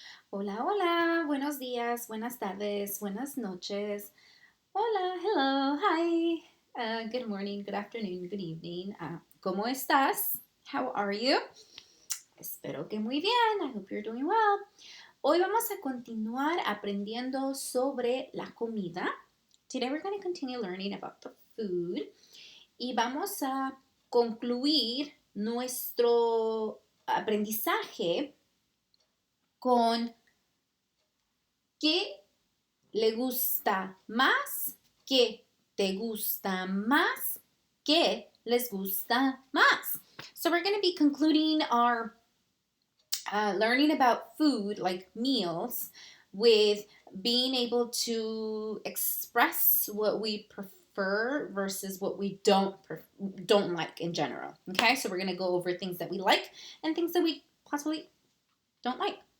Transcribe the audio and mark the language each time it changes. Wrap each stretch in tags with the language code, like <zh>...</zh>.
<es>Hola, hola, buenos días, buenas tardes, buenas noches.</es> <en>Hola, hello, hi. Good morning, good afternoon, good evening.</en> <es>¿Cómo estás?</es> <en>How are you?</en> <es>Espero que muy bien.</es> <en>I hope you're doing well.</en> <es>Hoy vamos a continuar aprendiendo sobre la comida.</es> <en>Today we're going to continue learning about the food.</en> <es>Y vamos a concluir nuestro aprendizaje con qué le gusta más, qué te gusta más, qué les gusta más.</es> <en>So we're going to be concluding our learning about food, like meals, with being able to express what we prefer versus what we don't like in general. Okay, so we're going to go over things that we like and things that we possibly don't like.</en>